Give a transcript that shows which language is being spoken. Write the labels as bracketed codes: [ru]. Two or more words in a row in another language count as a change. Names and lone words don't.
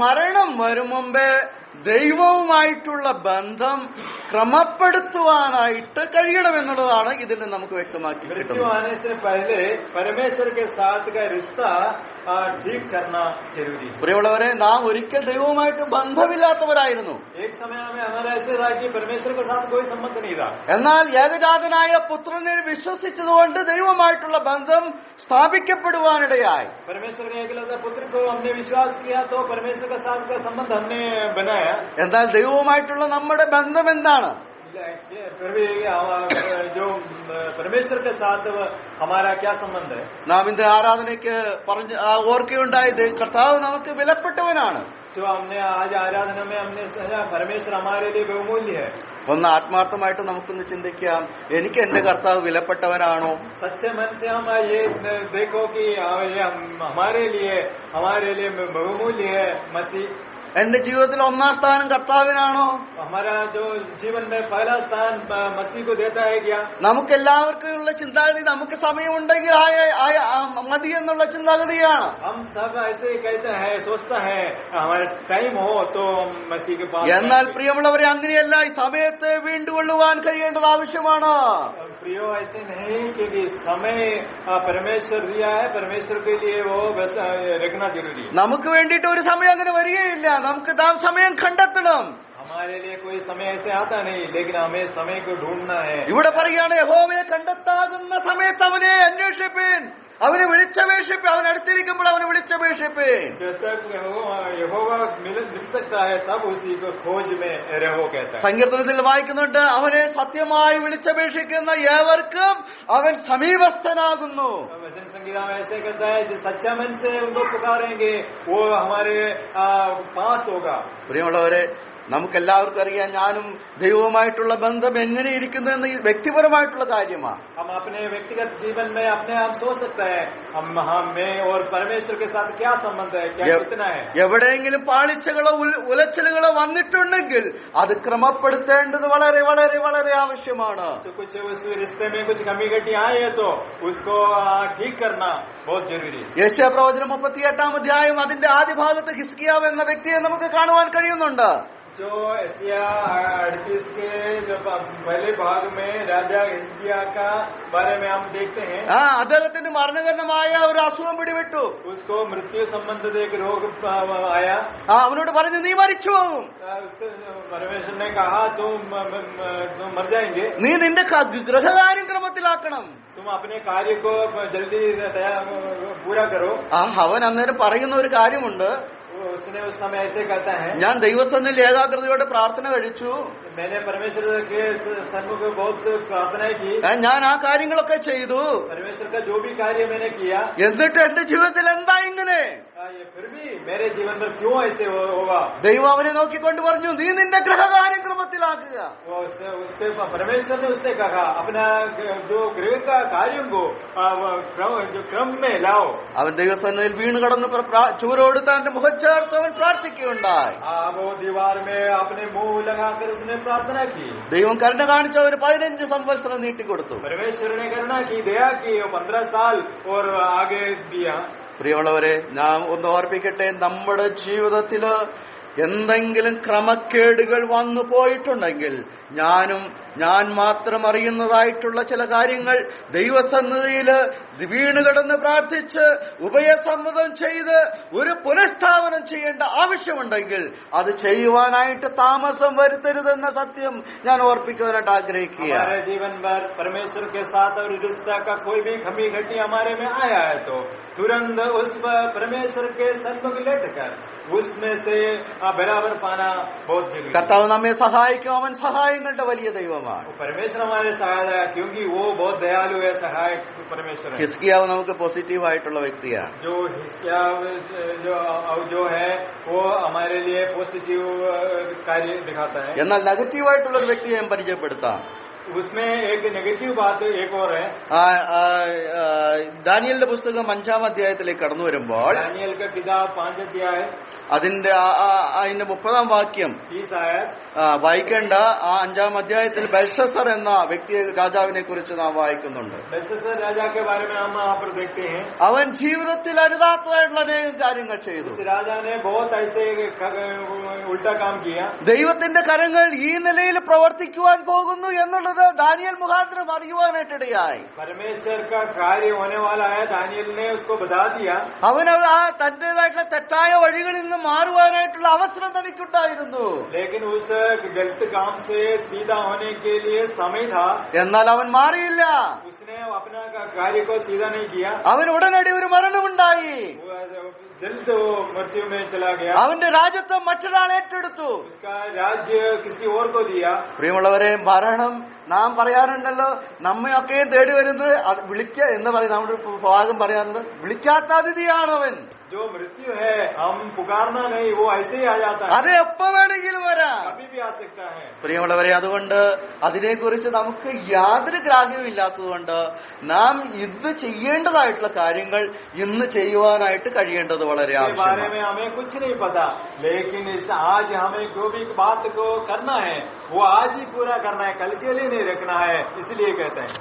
[ml] മരണം വരും മുമ്പേ ദൈവവുമായിട്ടുള്ള ബന്ധം ക്രമപ്പെടുത്തുവാനായിട്ട് കഴിയണമെന്നുള്ളതാണ് ഇതിൽ നിന്ന് നമുക്ക് വ്യക്തമാക്കി [hi] मृत्यु [ml] കിട്ടുന്നത്. [hi] आने से पहले परमेश्वर के साथ का रिश्ता ठीक करना जरूरी है. [ml] പ്രിയമുള്ളവരെ, നാം ഒരിക്കൽ ദൈവവുമായിട്ട് ബന്ധമില്ലാത്തവരായിരുന്നു. [hi] एक समय में हमारा ऐसे था कि परमेश्वर के साथ कोई संबंध नहीं था. [ml] എന്നാൽ ഏകജാതനായ പുത്രനിൽ വിശ്വസിച്ചതുകൊണ്ട് ദൈവവുമായിട്ടുള്ള ബന്ധം സ്ഥാപിക്കപ്പെടുവാനിടയായി. [hi] परमेश्वर के एकलौते पुत्र को हमने विश्वास किया तो परमेश्वर के साथ का संबंध हमने बनाया. [ml] എന്നാൽ ദൈവവുമായിട്ടുള്ള നമ്മുടെ ബന്ധം എന്താണ്? [hi] फिर भी जो परमेश्वर के साथ हमारा क्या संबंध है? [ml] നാം ഇന്ന് ആരാധനയ്ക്ക് ഓർക്കുകയുണ്ടായത് കർത്താവ് നമുക്ക് വിലപ്പെട്ടവനാണ്. [hi] जो हमने आज आराधना में हमने समझा परमेश्वर हमारे लिए बहुमूल्य है. [ml] ഒന്ന് ആത്മാർത്ഥമായിട്ട് നമുക്കൊന്ന് ചിന്തിക്കാം, എനിക്ക് എന്റെ കർത്താവ് വിലപ്പെട്ടവനാണോ? [hi] सच्चे मन से हम ये देखो कि ये हमारे लिए बहुमूल्य है मसीह. [ml] എന്റെ ജീവിതത്തിൽ ഒന്നാം സ്ഥാനം കർത്താവിനാണോ? [hi] हमारा जो जीवन में पहला स्थान मसीह को देता है क्या? [ml] നമുക്കെല്ലാവർക്കും ഉള്ള ചിന്താഗതി നമുക്ക് സമയമുണ്ടെങ്കിൽ മതി എന്നുള്ള ചിന്താഗതിയാണ്. [hi] हम सब ऐसे ही कहते हैं, सोचता है हमारा टाइम हो तो हम मसीह के पास. [ml] എന്നാൽ പ്രിയമുള്ളവരെ, അങ്ങനെയല്ല. ഈ സമയത്തെ വീണ്ടുകൊള്ളുവാൻ കഴിയേണ്ടത് ആവശ്യമാണ്. [hi] प्रियो ऐसे नहीं, क्योंकि समय परमेश्वर दिया है, परमेश्वर के लिए वो बस रखना जरूरी है. [ml] നമുക്ക് വേണ്ടിയിട്ട് ഒരു സമയം അങ്ങനെ വരികയില്ല. നമുക്ക് സമയം കണ്ടെത്തണം. [hi] हमारे लिए कोई समय ऐसे आता नहीं, लेकिन हमें समय को ढूंढना है. [ml] ഇവിടെ പറയുകയാണ്, യഹോവയെ കണ്ടെത്താകുന്ന സമയത്ത് അവനെ അന്വേഷിപ്പിൻ, അവനെ വിളിച്ചപേക്ഷിപ്പിൻ, അവൻ അടുത്തിരിക്കുമ്പോൾ അവനെ വിളിച്ചപേക്ഷിപ്പിൻ. [hi] जब तक यहोवा मिल सकता है तब उसी को खोज में रहो कहता है. [ml] സങ്കീർത്തനത്തിൽ വായിക്കുന്നുണ്ട്, അവനെ സത്യമായി വിളിച്ചപേക്ഷിക്കുന്ന ഏവർക്കും അവൻ സമീപസ്ഥനാകുന്നു. [hi] वचन संगीता में ऐसे कहता है, जो सच्चा मन से उनको पुकारेंगे वो हमारे पास होगा. [ml] പ്രിയമുള്ളവരെ, നമുക്കെല്ലാവർക്കും അറിയാം, ഞാനും ദൈവവുമായിട്ടുള്ള ബന്ധം എങ്ങനെയിരിക്കുന്നു എന്ന് വ്യക്തിപരമായിട്ടുള്ള കാര്യമാണ്. [hi] हम अपने व्यक्तिगत जीवन में अपने आप सोच सकते हैं मैं और परमेश्वर के साथ क्या संबंध है, क्या कितना है. [ml] എവിടെയെങ്കിലും പാളിച്ചകളോ ഉലച്ചിലുകളോ വന്നിട്ടുണ്ടെങ്കിൽ അത് ക്രമപ്പെടുത്തേണ്ടത് വളരെ വളരെ വളരെ ആവശ്യമാണ്. [hi] तो कुछ उस रिश्ते में कुछ कमी घटी आई है तो उसको ठीक करना बहुत जरूरी है. [ml] യെശയ്യാ പ്രവചനം 38-ാം അധ്യായം അതിന്റെ ആദ്യ ഭാഗത്ത് ഹിസ്കിയാവ് എന്ന വ്യക്തിയെ നമുക്ക് കാണുവാൻ കഴിയുന്നുണ്ട്. [hi] जो एशिया 38 के जो पहले भाग में राजा हिजकिय्याह का बारे में हम देखते हैं. [ml] അദ്ദേഹത്തിന് മരണകരമായ ഒരു അസുഖം പിടിപെട്ടു. [hi] उसको मृत्यु संबंधित एक रोग आया. [ml] അവനോട് പറഞ്ഞു, നീ മരിച്ചു പോകും, [hi] परमेश्वर ने कहा तुम मर जाएंगे, [ml] നീ നിന്റെ ഗൃഹകാര്യം ക്രമത്തിലാക്കണം. [hi] तुम अपने कार्य को जल्दी पूरा करो. [ml] അവൻ അന്നേരം പറയുന്ന ഒരു കാര്യമുണ്ട്, [hi] उसने उस समय ऐसे कहता है, [ml] ഞാൻ ദൈവസന്നിധിയിൽ ഏകാഗ്രതയോടെ പ്രാർത്ഥന കഴിച്ചു, [hi] मैंने परमेश्वर के सन्मुख बहुत प्रार्थना की, [ml] ഞാൻ ആ കാര്യങ്ങളൊക്കെ ചെയ്തു, [hi] परमेश्वर का जो भी कार्य मैंने किया, [ml] എന്നിട്ട് എന്റെ ജീവിതത്തിൽ എന്താ ഇങ്ങനെ? [hi] फिर भी मेरे जीवन में क्यों ऐसे होगा? [ml] ദൈവം അവനെ നോക്കിക്കൊണ്ട് പറഞ്ഞു, നീ നിന്റെ ഗൃഹകാര്യം ക്രമത്തിലാക്കുക. [hi] उसके परमेश्वर ने उससे कहा अपना जो गृह का कार्यों को जो क्रम में लाओ. [ml] അവൻ ദൈവസന്നിധിയിൽ വീണ് കടന്ന് ചൂരോട് തന്റെ മുഖച്ചേർത്ത് അവൻ പ്രാർത്ഥിക്കുകയുണ്ടായി. [hi] वो दीवार में अपने मुंह लगाकर उसने प्रार्थना की. [ml] ദൈവം കരുണ കാണിച്ച ഒരു 15 സംവത്സരം നീട്ടിക്കൊടുത്തു. [hi] परमेश्वर ने करुणा की, दया की, 15 साल और आगे दिया. [ml] പ്രിയമുള്ളവരെ, നാം ഒന്ന് ഓർപ്പിക്കട്ടെ, നമ്മുടെ ജീവിതത്തില് എന്തെങ്കിലും ക്രമക്കേടുകൾ വന്നു പോയിട്ടുണ്ടെങ്കിൽ ഞാൻ മാത്രം അറിയുന്നതായിട്ടുള്ള ചില കാര്യങ്ങൾ ദൈവസന്നിധിയിൽ വീണുകിടന്ന് പ്രാർത്ഥിച്ച് ഉഭയസമ്മതം ചെയ്ത് ഒരു പുനഃസ്ഥാപനം ചെയ്യേണ്ട ആവശ്യമുണ്ടെങ്കിൽ അത് ചെയ്യുവാനായിട്ട് താമസം വരുത്തരുതെന്ന സത്യം ഞാൻ ഓർപ്പിക്കുവാനായിട്ട് ആഗ്രഹിക്കുകയാണ്. [hi] हमारे जीवन भर परमेश्वर के साथ और रिश्ता का कोई भी कमी घटी हमारे में आया है तो तुरंत उस परमेश्वर के सन्मुख लेटकर उसमें से बराबर पाना बहुत जरूरी. [ml] കർത്താവ് നമ്മെ സഹായിക്കും. അവൻ സഹായങ്ങളുടെ വലിയ ദൈവമാണ്. [hi] परमेश्वर हमारे सहायक है क्योंकि वो बहुत दयालु है, सहायक परमेश्वर है. [ml] ഹിസ്കിയാവ് നമുക്ക് പോസിറ്റീവായിട്ടുള്ള വ്യക്തിയാണ്. [hi] जो हिजकिय्याह जो है वो हमारे लिए पॉजिटिव कार्य दिखाता है. [ml] എന്നാൽ നെഗറ്റീവായിട്ടുള്ള ഒരു വ്യക്തിയെ ഞാൻ പരിചയപ്പെടുത്താം. [hi] उसमें एक नेगेटिव बात एक और है। [ml] ദാനിയേലിന്റെ പുസ്തകം 5-ാം അധ്യായത്തിലേക്ക് കടന്നു വരുമ്പോൾ [hi] दानियल का किताब 5 अध्याय [ml] അതിന്റെ 30-ാം വാക്യം [hi] 30 आयत [ml] വായിക്കേണ്ട. ആ 5-ാം അധ്യായത്തിൽ ബെൽഷസ്സർ എന്ന വ്യക്തി രാജാവിനെ കുറിച്ച് നാം വായിക്കുന്നുണ്ട്. [hi] बेलशस्सर राजा के बारे में हम यहाँ पर देखते हैं। [ml] അവൻ ജീവിതത്തിൽ അരുതാത്തതായിട്ടുള്ള അനേകം കാര്യങ്ങൾ ചെയ്തു. [hi] उस राजा ने बहुत ऐसे उल्टा काम किया। [ml] ദൈവത്തിന്റെ കരങ്ങൾ ഈ നിലയിൽ പ്രവർത്തിക്കുവാൻ പോകുന്നു എന്നുള്ളത് ദാനിയേൽ മുഖാന്തരം അറിയുവാനായിട്ടിടയായി. [hi] परमेश्वर का कार्य होने वाला है, दानियल ने उसको बता दिया। [ml] അവൻ ആ തന്റേതായിട്ടുള്ള തെറ്റായ വഴികളിൽ നിന്ന് മാറുവാനായിട്ടുള്ള അവസരം തനിക്കുണ്ടായിരുന്നു. [hi] लेकिन उस गलत काम से सीधा होने के लिए समय था, [ml] എന്നാൽ അവൻ മാറിയില്ല. [hi] उसने अपना कार्य को सीधा नहीं किया। [ml] അവൻ ഉടനടി ഒരു മരണമുണ്ടായി. [hi] जल्द वो मृत्यु में चला गया। [ml] അവന്റെ രാജ്യത്വം മറ്റൊരാൾ ഏറ്റെടുത്തു. [hi] उसका राज्य किसी और को दिया। [ml] പ്രിയമുള്ളവരെ, മരണം നാം പറയാറുണ്ടല്ലോ, നമ്മയൊക്കെ തേടി വരുന്നത് വിളിക്ക എന്ന് പറയും. നമ്മുടെ ഭാഗം പറയാറുണ്ട്, വിളിക്കാത്ത അതിഥിയാണവൻ. [hi] जो मृत्यु है हम पुकारना नहीं, वो ऐसे ही आ जाता है, [ml] അത് എപ്പോ വേണമെങ്കിലും വരാം. [hi] कभी भी आ सकता है। [ml] പ്രിയമുള്ളവരെ, അതുകൊണ്ട് അതിനെക്കുറിച്ച് നമുക്ക് യാതൊരു ഗ്രാഹ്യവും ഇല്ലാത്തതുകൊണ്ട് നാം ഇന്ന് ചെയ്യേണ്ടതായിട്ടുള്ള കാര്യങ്ങൾ ഇന്ന് ചെയ്യുവാനായിട്ട് കഴിയേണ്ടത് വളരെ [hi] इसके बारे [ml] ആവശ്യമാണ്. [hi] में हमें कुछ नहीं पता, लेकिन इस आज हमें जो भी बात को करना है वो आज ही पूरा करना है, कल के लिए नहीं रखना है, इसलिए कहते हैं।